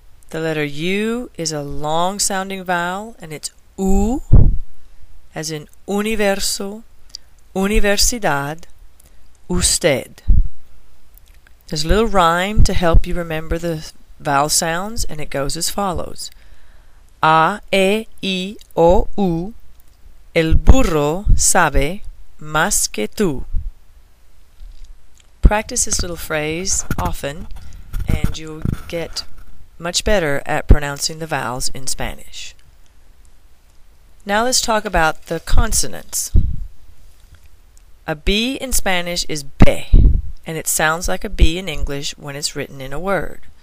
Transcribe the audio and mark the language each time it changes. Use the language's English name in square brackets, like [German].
[English] The letter U is a long sounding vowel and it's U, as in universo, universidad, usted. There's a little rhyme to help you remember the vowel sounds, and it goes as follows. [Spanish] A, E, I, O, U, el burro sabe más que tú. [English] Practice this little phrase often, and you'll get much better at pronouncing the vowels in Spanish. Now let's talk about the consonants. A B in Spanish is B, and it sounds like a B in English when it's written in a word.